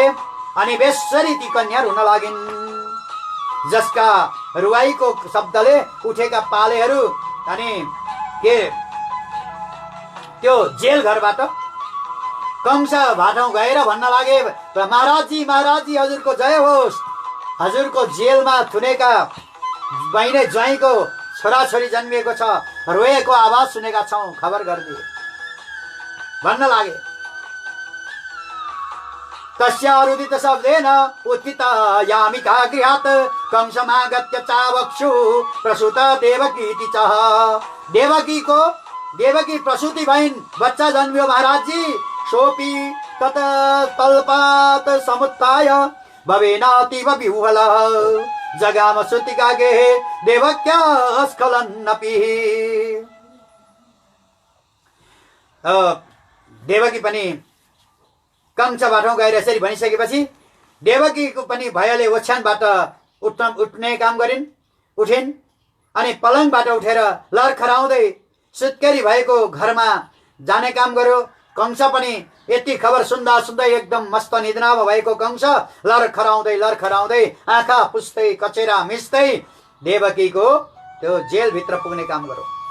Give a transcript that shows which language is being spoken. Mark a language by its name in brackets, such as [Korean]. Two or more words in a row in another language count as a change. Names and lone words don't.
[Nepali] अनि बेसरी ती कन्या रुन लागिन्, जसका रुवाईको शब्दले उठेका पालेहरू अनि के त्यो जेल घरबाट कंस भाटाउ गएर भन्न लागे, महाराजी महाराजी हजुरको जय होस्, हजुरको जेलमा थुनेका बहिनी ज्वाइँको छोराछोरी जन्मिएको छ, रोएको आवाज सुनेका छौँ, खबर गरिदिए भन्न लागे। [Sanskrit] तस्यारुदित शब्देन उत्थित यामिका गृहात् कंसमागत्य चावक्षु प्रसूत देवकीति च। [Nepali] देवकी प्रसूति भइन्, बच्चा जन्मियो महाराजी। [Sanskrit] सोपी तत तल्पात समुत्थाय भवेनातीव विह्वलः जगाम सुतिका गेहे देवक्या स्खलन्नपि। [Nepali] देवकी पनि कंसबाट गएर यसरी भनिसकेपछि देवकीको पनि भयले ओछ्यानबाट उठ्ने काम उठिन् अनि पलङबाट उठेर लरखराउँदै सुत्केरी भएको घरमा जाने काम गर्यो। कंस पनि यति खबर सुन्दा सुन्दै एकदम मस्त निद्रामा भएको कंस लरखराउँदै आँखा पुस्दै कचेरा मिच्दै देवकीको त्यो जेलभित्र पुग्ने काम गर्यो।